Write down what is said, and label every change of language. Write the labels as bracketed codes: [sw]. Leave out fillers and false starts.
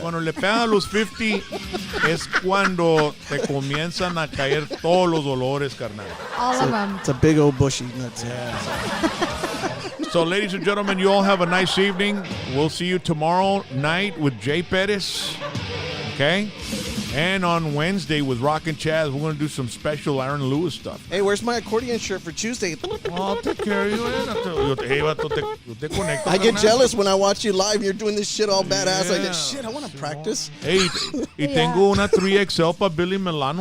[es] cuando le pegan a los 50 es cuando te comienzan a caer todos los dolores, carnal. [en] All of them. It's a big old bushy nutsack. So, ladies and gentlemen, you all have a nice evening. We'll see you tomorrow night with Jay Perez. Okay? And on Wednesday with Rock and Chaz, we're going to do some special Aaron Lewis stuff. Hey, where's my accordion shirt for Tuesday? I'll take care of you. Hey, vato, [es] yo te conecto, [en] I get [es] carnal. [en] jealous when I watch you live and you're doing this shit all badass. Like, Yeah. shit, I want to practice. [es] Hey, y tengo una 3XL para Billy Milano